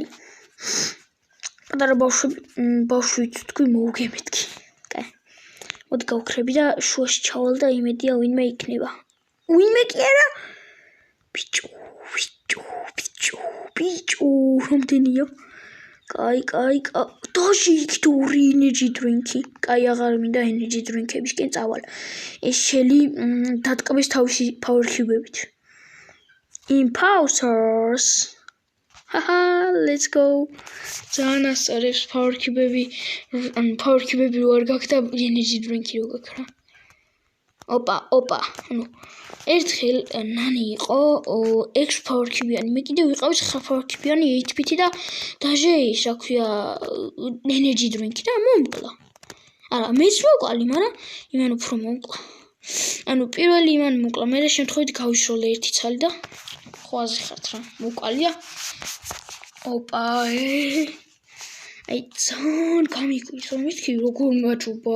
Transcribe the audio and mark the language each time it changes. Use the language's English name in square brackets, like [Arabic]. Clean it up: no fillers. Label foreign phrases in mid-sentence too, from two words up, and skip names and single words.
[Georgian] პატარა ბავშვი თქვი მოვუგე მეთქი. კაი. მოდი გავქრები და შუაში ჩავალ და იმედია ვინმე იქნება. ვინმე კი არა? ბიჭო, რამდენია? კაი. დაში იქით 2 [English] energy drink-ი. [Georgian] კაი, აღარ მინდა [English] energy drink-ებისკენ [Georgian] წავალ. ეს შელი დატკბეს თავისი [English] power cube-ებით. Imposters. Haha, let's go. [Georgian] ძალიან ასწორებს [English] power cube-ები. [Georgian] ანუ [English] power cube-ები [Georgian] რო არ გაქვს და [English] energy drink-ი [Georgian] რო გაქვს რა. ოპა. ანუ ერთხელ ნანი იყო 6 [English] power cube-იანი. [Georgian] მე კიდე ვიყავი 9 [English] power cube-იანი [Georgian] 8-bit და დაჟე ის რა ქვია [English] energy drink-ი [Georgian] და მომკლა. არა, მეც მოვყალი, მაგრამ იმან უფრო მომკლა. ანუ პირველი იმან მომკლა, მე შემთხვევით გავიშროლე ერთი ცალი და ხო აზე ხართ რა. მოვყალია. ოპა. აი ძალიან გამიკვირს რომ მეთქი როგორ მაჯობა.